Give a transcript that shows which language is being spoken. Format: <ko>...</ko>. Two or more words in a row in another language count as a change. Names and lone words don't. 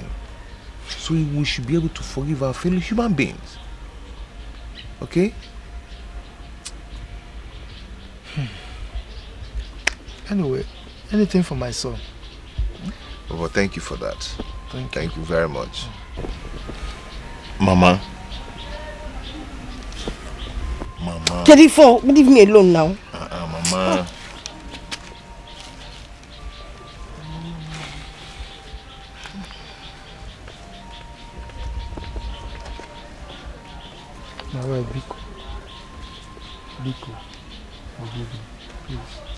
<en>So we should be able to forgive our fellow human beings. Okay? Anyway, anything for my son. Well, thank you for that. Thank you very much. Mama. Jennifer, leave me alone now. Mama. My wife, Biko, forgive me, please.</en>